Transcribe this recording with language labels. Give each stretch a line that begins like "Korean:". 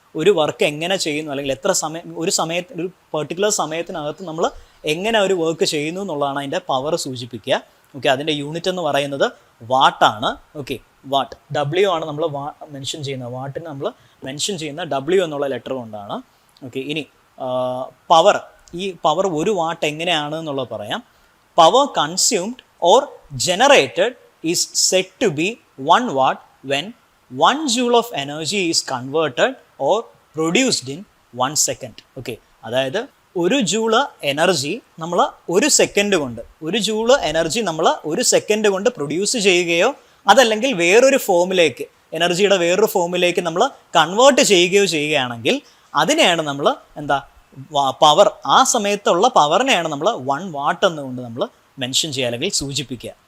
Malayalam: ഒരു വർക്ക് എങ്ങനെ ചെയ്യുന്നു, അല്ലെങ്കിൽ എത്ര സമയം ഒരു പെർട്ടിക്കുലർ സമയത്തിനകത്ത് നമ്മൾ എങ്ങനെ ഒരു വർക്ക് ചെയ്യുന്നു എന്നുള്ളതാണ് അതിൻ്റെ പവർ സൂചിപ്പിക്കുക. ഓക്കെ, അതിൻ്റെ യൂണിറ്റ് എന്ന് പറയുന്നത് വാട്ടാണ്. ഓക്കെ, വാട്ട്, ഡബ്ല്യു ആണ് നമ്മൾ മെൻഷൻ ചെയ്യുന്നത്, വാട്ടിന് നമ്മൾ മെൻഷൻ ചെയ്യുന്ന ഡബ്ല്യു എന്നുള്ള ലെറ്റർ കൊണ്ടാണ്. ഓക്കെ, ഇനി പവർ, ഈ പവർ ഒരു വാട്ട് എങ്ങനെയാണ് എന്നുള്ളത് പറയാം.
English: Power consumed or generated is said to be 1 watt when 1 joule of energy is converted or produced in 1 second.
Malayalam: Okay, അതായത് ഒരു ജൂള് എനർജി നമ്മൾ ഒരു സെക്കൻഡ് കൊണ്ട്, ഒരു ജൂള് എനർജി നമ്മൾ ഒരു സെക്കൻഡ് കൊണ്ട് പ്രൊഡ്യൂസ് ചെയ്യുകയോ അതല്ലെങ്കിൽ വേറൊരു ഫോമിലേക്ക്, എനർജിയുടെ വേറൊരു ഫോമിലേക്ക് നമ്മൾ കൺവേർട്ട് ചെയ്യുകയോ ചെയ്യുകയാണെങ്കിൽ അതിനെയാണ് നമ്മൾ എന്താ പവർ, ആ സമയത്തുള്ള പവറിനെയാണ് നമ്മൾ 1 watt എന്നുകൊണ്ട് നമ്മൾ മെൻഷൻ ചെയ്യുക അല്ലെങ്കിൽ സൂചിപ്പിക്കുക.